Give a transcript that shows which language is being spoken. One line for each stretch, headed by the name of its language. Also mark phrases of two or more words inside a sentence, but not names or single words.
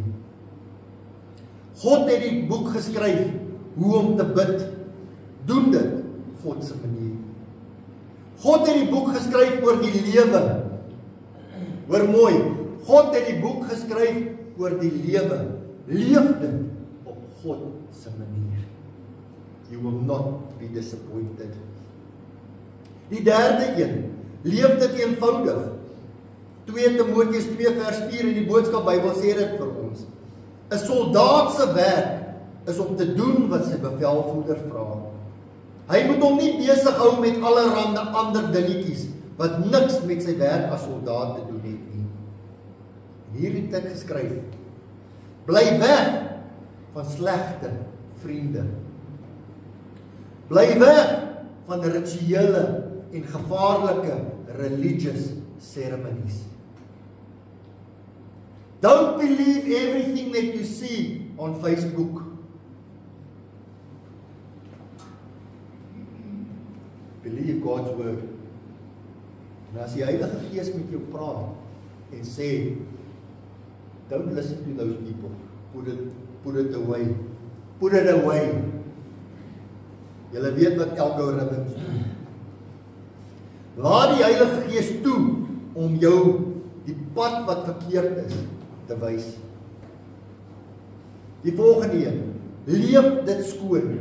Afrikaans: God het die boek geskryf hoe om te bid. Doen dit God se manier. God het die boek geskryf oor die lewe. Hoor mooi. God het die boek geskryf oor die lewe, leef dit op God se manier.
English: You will not be disappointed.
Afrikaans: Die derde een, leef dit eenvoudig. 2 Timoteus 2 vers 4 in die boodskap Bybel sê dit vir ons. 'n Soldaat se werk is om te doen wat sy bevelvoerder vra. Hy moet hom nie besig hou met allerhande ander dingetjies wat niks met sy werk as soldaat te doen het nie. En hier het ek geskryf: bly weg van slegte vriende. Bly weg van rituele en gevaarlike
English: religious ceremonies. Don't believe everything that you see on Facebook. Believe God's word.
Afrikaans: En as die Heilige Gees met jou praat en sê,
English: don't listen to those people. Put it away. Put it away.
Afrikaans: Julle weet wat algorithms doen. Laat die Heilige Gees toe om jou die pad wat verkeerd is te wys. Die volgende een, leef dit skoon.